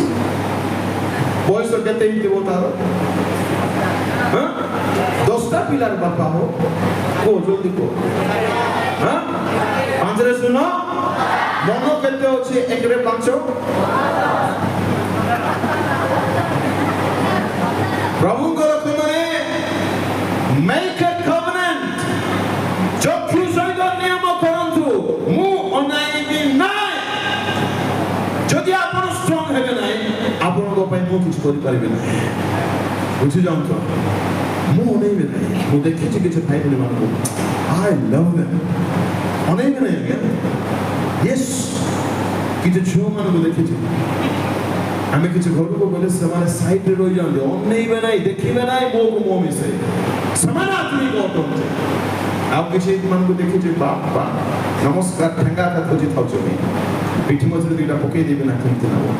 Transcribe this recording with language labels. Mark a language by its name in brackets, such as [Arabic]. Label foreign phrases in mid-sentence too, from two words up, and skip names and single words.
[Odia] ବୟସ କେତେ ହେଇଥିବ ତାର? 10ଟା ପିଲାର ବାପା ହୋ, କୁହ ଜଲ୍ଦି କୁହ। 5ରେ ଶୁଣ, ମନ କେତେ ଅଛି? 1ରେ 5। ପ୍ରଭୁଙ୍କର ତୁମରେ [English] make a covenant, [Odia] ଚକ୍ଷୁ ସହିତ ନିୟମ କରନ୍ତୁ, ମୁଁ ଅନାଇବି ନାହିଁ। ଯଦି ଆପଣ ଷ୍ଟ୍ରଙ୍ଗ ହେବେ ନାହିଁ, ଆପଣଙ୍କ ପାଇଁ ମୁଁ କିଛି କରିପାରିବି ନାହିଁ। ବୁଝି ଯାଆନ୍ତୁ, ମୁଁ ଅନେଇବି ନାହିଁ। ମୁଁ ଦେଖିଛି କିଛି ଭାଇ ଭଉଣୀ ମାନଙ୍କୁ, [English] I love them, [Odia] ଅନେଇବି ନାହିଁ ଆଜ୍ଞା। ୟେସ୍, କିଛି ଝିଅମାନଙ୍କୁ ଦେଖିଛି, ଆମେ କିଛି ଘରକୁ ଗଲେ ସେମାନେ ସାଇଡରେ ରହିଯାଆନ୍ତି, ଅନେଇବେ ନାହିଁ, ଦେଖିବେ ନାହିଁ, ମୋକୁ ମୋ ମିଶାଇ। ସେମାନେ ଆତ୍ମିକ ଅଟନ୍ତି। ଆଉ କିଛି ମାନଙ୍କୁ ଦେଖିଛି, ବାପା ନମସ୍କାର ଠେଙ୍ଗା ହାତ ଖୋଜି ଥାଉଛନ୍ତି, ପିଠି ମଝିରେ 2ଟା ପକେଇ ଦେବେ ନା କେମିତି ନା।